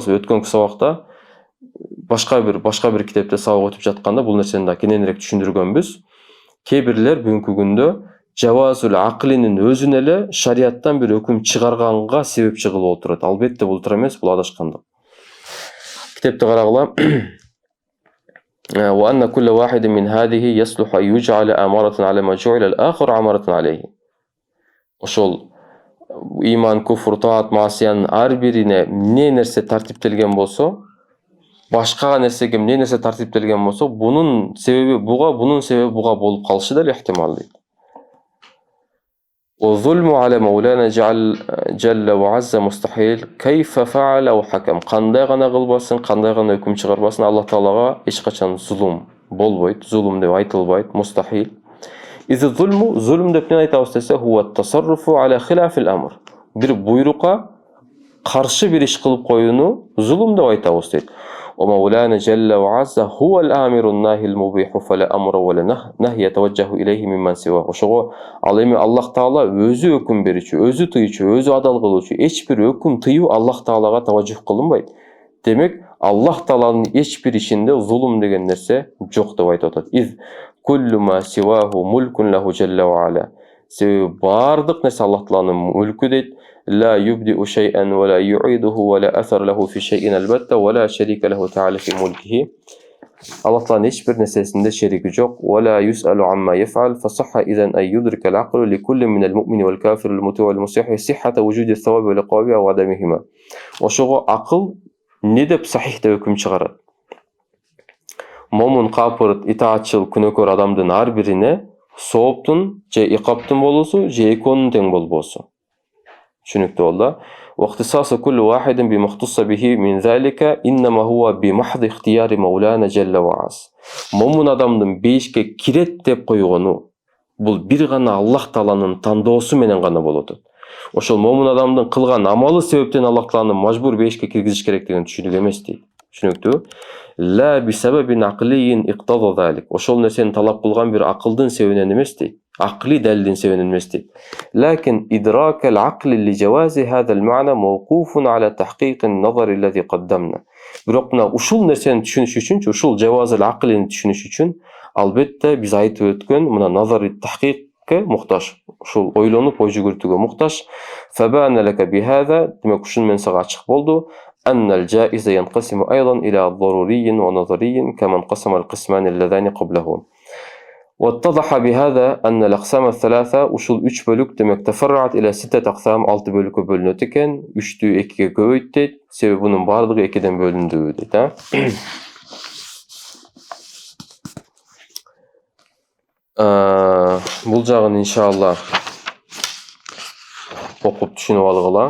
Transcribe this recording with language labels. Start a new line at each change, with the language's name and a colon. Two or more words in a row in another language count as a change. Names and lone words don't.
Kyrgyz: Азыр өткөнкү сабакта башка бир китепте сабак өтүп жатканда бул нерсени да кененирээк түшүндүргөнбүз. Кейбирлер бүгүнкү күндө жавазул аклинин өзүн эле шариаттан бир өкүм чыгарганга себепчи кылып отурат. Албетте бул туура эмес, бул адашкандык. Китепти карагыла.
Arabic: وأن كل واحد من هذه يصلح أن يجعل أمارة على ما جعل الآخر أمارة عليه.
Kyrgyz: Ошол иман, куфр, таат, маасиянын ар бирине эмне нерсе тартиптелген болсо, башка нерсеге эмне нерсе тартиптелген болсо, бунун себеби буга болуп калышы да ыктимал дейт.
Arabic: وظلم على مولانا جل وعز مستحيل كيف فعل أو حكم.
Kyrgyz: Кандай гана кылбасын, кандай гана өкүм чыгарбасын, Аллах Таалага эч качан зулум болбойт, зулум деп айтылбайт, мустахил.
Arabic: إذ الظلم,
Kyrgyz: зулум деп эмне айтабыз десе,
Arabic: هو التصرف على خلاف الأمر.
Kyrgyz: Бир буйрукка каршы бир иш кылып коюуну зулум деп айтабыз дейт.
Arabic: ومولانا جل وعز هو الآمر الناهي المبيح فلا أمر ولا نهي يتوجه إليه ممن سواه.
Kyrgyz: Ошого ал эми Аллах Таала өзү өкүм берүүчү, өзү тыйчу, өзү адал кылуучу, эч бир өкүм тыюу Аллах Таалага таважжух кылынбайт. Демек, Аллах Тааланын эч бир ишинде зулум деген нерсе жок деп айтып атат.
Arabic: إذ كل ما سواه ملك له جل وعلا.
Kyrgyz: Себеби бардык нерсе Аллах Тааланын мүлкү дейт.
Arabic: لا يبدئ شيئا ولا يعيده ولا أثر له في شيء البتة ولا شريك له تعالى في ملكه.
Kyrgyz: Аллах Тааланын эч бир нерсесинде шерики жок.
Arabic: ولا يسأل عما يفعل فصح إذا أن يدرك العقل لكل من المؤمن والكافر المطيع والمصيح صحة وجود الثواب والعقاب أو عدمهما.
Kyrgyz: Ошого акыл не деп сахих деп өкүм чыгарат. Момун, капыр, итаатчыл, күнөөкөр адамдын ар бирине сооптун же икаптын болуусу же экөөнүн тең болбосу. Түшүнүктүү болду.
Arabic: واختصاص كل واحد بمختص به من ذلك إنما هو بمحض اختيار مولانا جل وعز.
Kyrgyz: Момун адамдын бейишке кирет деп койгону бул бир гана Аллах Тааланын тандоосу менен гана болот. Ошол момун адамдын кылган амалы себептен Аллах Тааланы мажбур бейишке киргизиш керектигин түшүнүк эмес дейт. Түшүнүктүү?
Arabic: لا بسبب عقلي اقتضى ذلك.
Kyrgyz: Ошол нерсени талап кылган бир акылдын себебинен эмес дейт.
Arabic: عقلي دليل سبب المستي. لكن إدراك العقل لجواز هذا المعنى موقوف على تحقيق النظر الذي قدمنا.
Kyrgyz: بروقنا ушул нерсени түшүнүш үчүн, ушул жавазыл акылын түшүнүш үчүн албетте биз айтып өткөн мына назари тахкикке муктаж. Ушул ойлонуп ой жүгүртүүгө муктаж.
Arabic: فبان لك بهذا.
Kyrgyz: демек ушун менен сага ачык болду.
Arabic: أن الجائز ينقسم أيضا إلى ضروري ونظري كما انقسم القسمان اللذان قبله. واتضح بهذا أن الأقسام الثلاثة
Kyrgyz: ушул 3 бөлүк демек
Arabic: تفرعت إلى 6 أقسام
Kyrgyz: 6 бөлүккө бөлүнөт экен. 3тү 2ге көбөйт дейт. Себеби бунун бардыгы 2ден бөлүндү дейт, Бул жагын иншалла окуп түшүнүп алгыла.